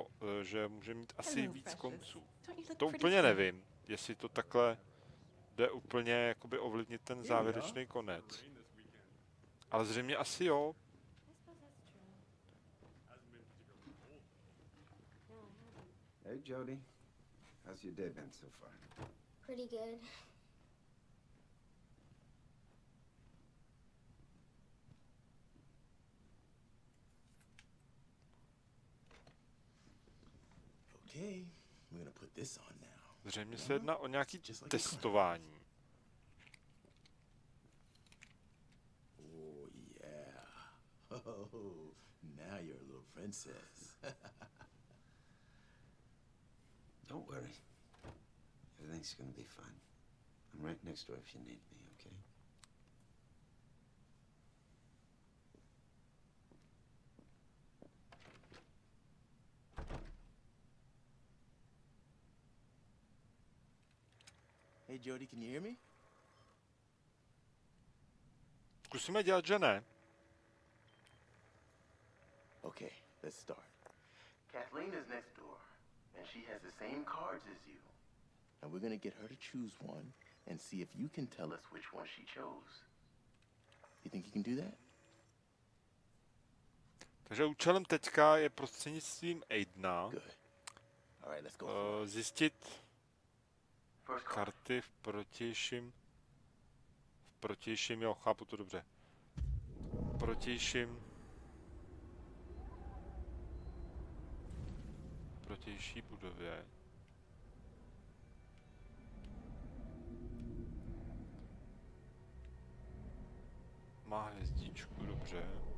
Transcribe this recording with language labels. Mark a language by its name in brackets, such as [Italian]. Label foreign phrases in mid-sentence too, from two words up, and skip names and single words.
[Czech] Že může mít asi víc konců. To úplně nevím, jestli to takhle jde úplně jakoby ovlivnit ten závěrečný konec. Ale zřejmě asi jo. [English] Hey Jodie, how's your day been so far? Pretty good. Okay, we're gonna put this on now. [Czech] Zřejmě se jedná o nějaký testování. [English] Oh yeah. Oh, now you're a little princess. Don't worry. Everything's gonna be fine. I'm right next door if you need me, okay? Hey Jodie, can you hear me? [Czech] Zkusíme dělat, že ne. [English] Okay, let's start. Kathleen is next door, and she has the same cards as you. And we're gonna get her to choose one and see if you can tell us which one she chose. You think you can do that? [Czech] Takže účelem teďka je prostřednictvím Aidena [English] Good. All right, let's go. For it. [Czech] zjistit [English] First card. [Czech] karty v protějším, jo, chápu to dobře. V protější budově. Má hvězdičku, dobře.